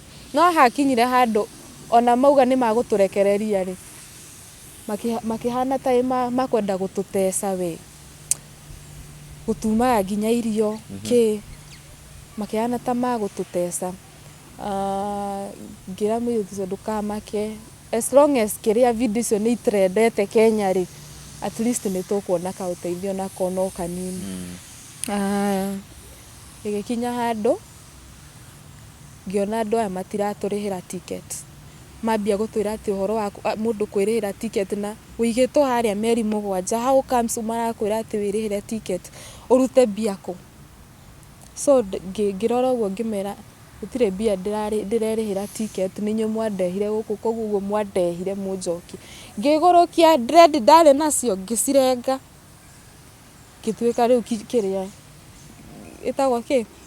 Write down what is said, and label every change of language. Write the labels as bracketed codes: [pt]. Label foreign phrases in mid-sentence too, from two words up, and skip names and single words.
[ki] No hakinyire handũ ona mauga nĩ magũtũrekereria rĩ, makĩhana ta makwenda gũtũteca we. Gũtumaga nginya irio kĩ makĩhana ta magũtũteca. Ngĩra mũirĩtu ũcio ndũkamake, [en] as long as [ki] kĩrĩa video icio nĩ itrendete Kenya rĩ, [en] at least [ki] nĩ tũkuona kaũteithio nako no kanini. Ĩgĩkinya handũ ngĩona andũ aya matiratũrĩhĩra ticket. Mambia gũtwĩra atĩ ũhoro wa mũndũ kwĩrĩhĩra ticket na wĩigĩtwo harĩa meri 7, [en] how comes [ki] marakwĩra atĩ wĩrĩhĩre ticket ũrute mbia kũ? So ngĩrora ũguo ngĩmera gũtirĩ mbia ndĩrerĩhĩra ticket, nĩ inyuĩ mwandehire gũkũ koguo ũguo mwandehire mũnjokie. Ngĩgũrũkia dread ndarĩ nacio ngĩcirenga. Ngĩtuĩka rĩu kĩrĩa ĩtagwo kĩ?